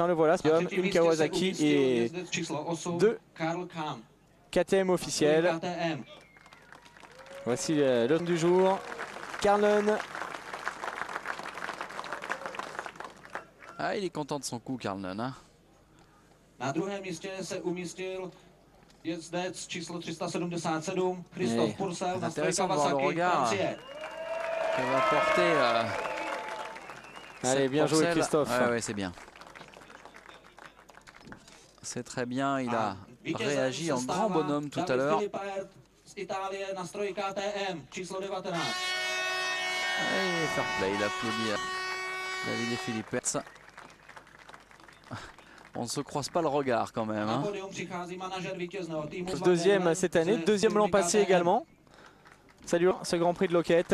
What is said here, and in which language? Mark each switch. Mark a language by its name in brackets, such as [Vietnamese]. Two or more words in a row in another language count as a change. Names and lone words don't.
[French] Le voilà, une Kawasaki et 2 KTM officiels. Voici l'homme du jour, Carlon. Ah, il est content de son coup, Carlon. Hein. [Czech] Na druhém místě se umístil jezdec číslo 377 Christophe Pourcel na stroji Kawasaki Francie. [French] Il va porter. Allez, bien joué Christophe. Ouais, c'est bien. C'est très bien, il a réagi en grand bonhomme tout à l'heure. [Czech] Z Itálie na stroji KTM číslo 19. [French] Allez, [English] fair play, [French] il applaudit David et Philippe Hertz. On ne se croise pas le regard quand même. Hein. Deuxième cette année, deuxième l'an passé également. Salut ce Grand Prix de Loquette.